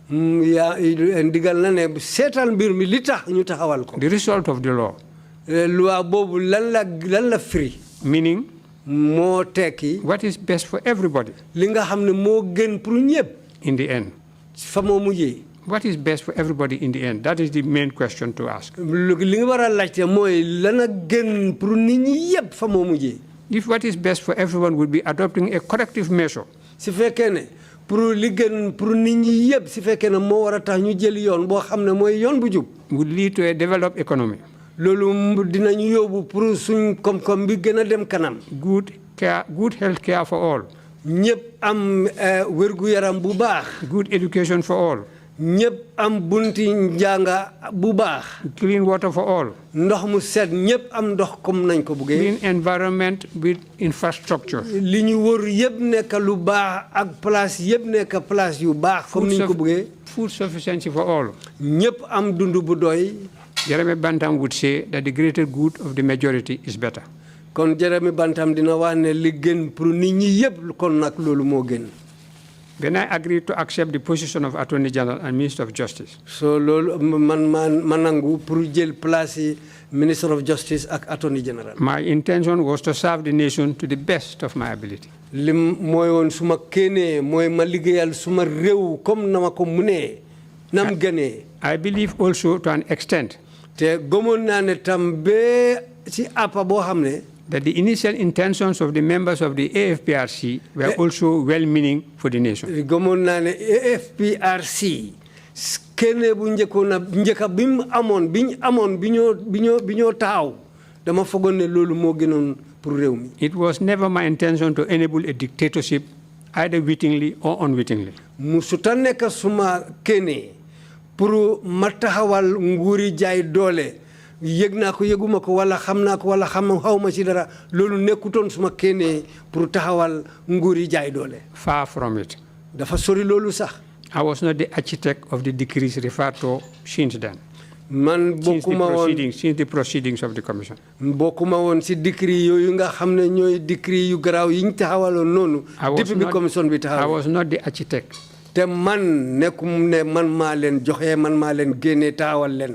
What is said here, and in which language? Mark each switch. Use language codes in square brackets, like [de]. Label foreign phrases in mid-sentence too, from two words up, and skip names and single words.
[wo] Ndigal na ne seetal mbir mi li tax ñu taxawal ko. [en] The result of the law. [wo] Loi boobu lan la firi. [en] Meaning. [wo] moo tekki. [en] What is best for everybody. [wo] Li nga xam ne moo gën pour ñëpp. [en] In the end. [wo] Fa moo mujjee. [en] What is best for everybody in the end? That is the main question to ask. [wo] Li nga war a laajte mooy lan a gën pour nit ñi yëpp fa moo mujjee. [en] If what is best for everyone would be adopting a corrective measure. [wo] Si fekkee ne pour li gën pour nit ñi yëpp si fekkee ne moo war a tax ñu jël yoon boo xam ne mooy yoon bu jub. [en] Would lead to a developed economy. [wo] Loolu dinañu yóbbu pour suñ koom-koom bi gën a dem kanam. [en] Good health care for all. [wo] ñëpp am wérgu yaram bu baax. [en] Good education for all. [wo] ñëpp am bunti njànga bu baax. [en] Clean water for all. [wo] ndox mu set ñëpp am ndox comme nañ ko buggee. [en] Clean environment with infrastructure. [wo] li ñu wër yëpp nekk lu baax ak place yëpp nekk place yu baax. comme niñ ko buggee. [en] Food sufficiency for all. [wo] ñëpp am dund bu doy. [en] Jeremy Bentham would say that the greater good of the majority is better. [wo] kon Jeremy Bentham dina wax ne li gën pour nit ñi yëpp kon nag loolu moo gën. [en] Then I agreed to accept the position of Attorney General and Minister of Justice. [wo] So loolu man nangu pour jël place yi [en] Minister of Justice [wo] ak [en] Attorney General. My intention was to serve the nation to the best of my ability. [wo] Lim mooy woon suma kéenee mooy ma liggéeyal suma réew comme na ma ko munee nam gënee. [en] I believe also to an extent. [wo] te gëmoon naa ne tam ba ci àppa boo xam ne. [en] That the initial intentions of the members of the AFPRC were also well-meaning for the nation. [wo] Gëmoon naa ne AFPRC kéenee bu njëkka bi mu amoon bi ñoo taaw dama foogoon ne loolu moo gënoon pour réew mi. [en] It was never my intention to enable a dictatorship either wittingly or unwittingly. [wo] Musuta nekk suma kéenee pour ma taxawal nguuri jaay doole yëg naa ko yëguma ko wala xam naa ko wala xawma ci dara loolu nekkutoon suma kéenee pour taxawal nguuri jaay doole. [en] Far from it. [wo] dafa sori loolu sax. [en] I was not the architect of the decrees referred to since then. [wo] Man bokkuma woon [en] since the proceedings of the commission. [wo] bokkuma woon si décret yooyu nga xam ne ñooy décret yu garaaw yi ñu taxawaloon noonu. depuis bi commission bi taxawal. [en] I was not the architect. [wo] te man nekkum ne man maa leen joxe man maa leen génne taxawal leen.